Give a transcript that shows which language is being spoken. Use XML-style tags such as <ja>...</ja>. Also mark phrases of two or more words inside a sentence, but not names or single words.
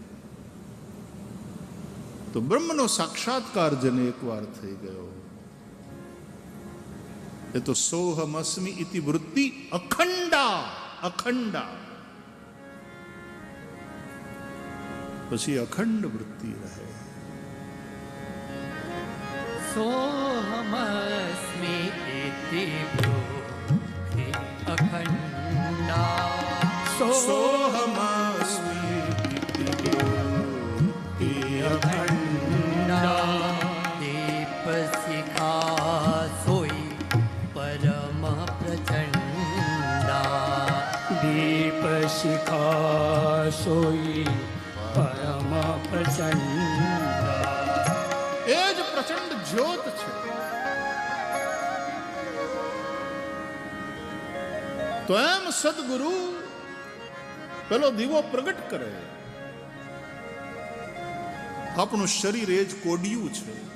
<gu>તો બ્રહ્મનો સાક્ષાત્કાર જેને એકવાર થઈ ગયો એ તો</gu> <awa>सोऽहमस्मि इति वृत्ति अखण्डा,</awa> <gu>અખંડા, પછી અખંડ વૃત્તિ રહે.</gu> <awa>सोऽहमस्मि इति ब्रूहि अखण्डा सोऽहमस्मि इति ब्रूहि अखण्डा दीपशिखा सोई परम प्रचण्डा दीपशिखा सोई परम प्रचंडा</awa> <gu>એ જ પ્રચંડ જ્યોત છે. તો એમ સદગુરુ પેલો દીવો પ્રગટ કરે. આપણું શરીર એ જ કોડિયું છે.</gu>